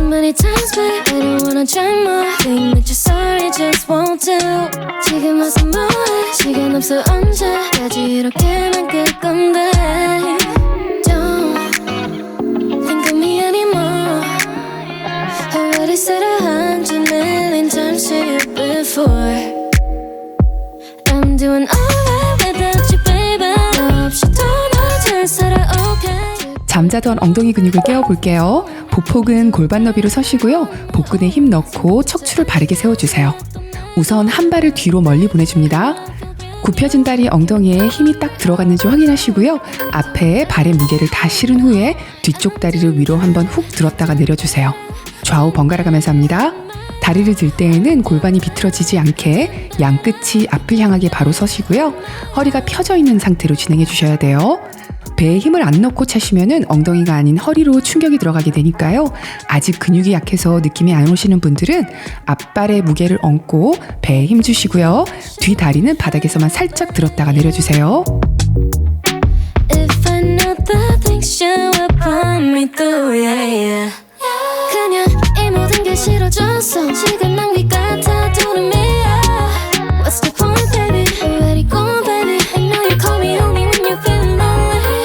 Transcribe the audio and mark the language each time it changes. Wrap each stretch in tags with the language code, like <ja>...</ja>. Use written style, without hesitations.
<en>Times, but I don't wanna try more. Think that you're sorry, just won't do.</en> <ko>지금 와서 뭐해? 시간 없어 언제까지 이렇게만 끌 건데?</ko> <en>Don't think of me anymore. Already said 100,000,000 times to you before. I'm doing alright without you, baby.</en> <ko>너 없이 또 나 잘 살아,</ko> <en>okay.</en> <ko>잠자던 엉덩이 근육을 깨워볼게요. 보폭은 골반 너비로 서시고요. 복근에 힘 넣고 척추를 바르게 세워주세요. 우선 한 발을 뒤로 멀리 보내줍니다. 굽혀진 다리 엉덩이에 힘이 딱 들어갔는지 확인하시고요. 앞에 발의 무게를 다 실은 후에 뒤쪽 다리를 위로 한번 훅 들었다가 내려주세요. 좌우 번갈아 가면서 합니다. 다리를 들 때에는 골반이 비틀어지지 않게 양 끝이 앞을 향하게 바로 서시고요. 허리가 펴져 있는 상태로 진행해 주셔야 돼요. 배에 힘을 안 넣고 차시면은 엉덩이가 아닌 허리로 충격이 들어가게 되니까요. 아직 근육이 약해서 느낌이 안 오시는 분들은 앞발의 무게를 얹고 배에 힘 주시고요. 뒤 다리는 바닥에서만 살짝 들었다가 내려주세요.</ko> <en>If I know the things you will put me through, yeah, yeah.</en> <ko>그냥 이 모든 게 싫어졌어. 시간 낭비 같아,</ko> <en>don't me. What's the point, baby? Let it go, baby. I know you call me only when you feel lonely.</en>